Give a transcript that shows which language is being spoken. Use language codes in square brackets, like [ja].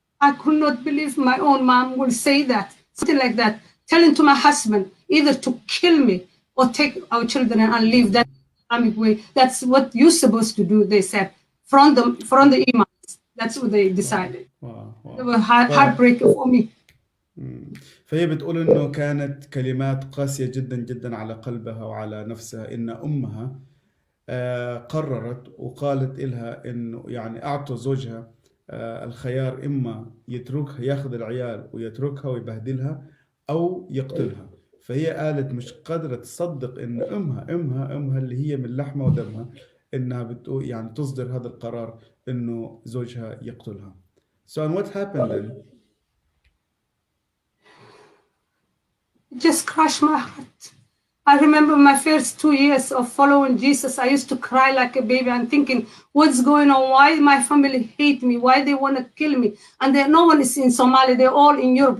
[en] I could not believe my own mom would say that, something like that, telling to my husband either to kill me or take our children and leave. That Islamic way. That's what you're supposed to do, they said, from the imams. That's what they decided. Wow. They were heartbreaking for me. [ar] فهي بتقول انه كانت كلمات قاسية جدا على قلبها وعلى نفسها، ان امها قررت وقالت إلها انه يعني اعطوا زوجها الخيار، اما يتركها ياخذ العيال ويتركها ويبهدلها، او يقتلها. فهي قالت مش قادرة تصدق ان امها اللي هي من لحمها ودمها، انها بتقول يعني تصدر هذا القرار انه زوجها يقتلها. [en] So and what happened then? It just crushed my heart. I remember my first 2 years of following Jesus. I used to cry like a baby and thinking, what's going on? Why my family hate me? Why they want to kill me? And no one is in Somalia. They're all in Europe.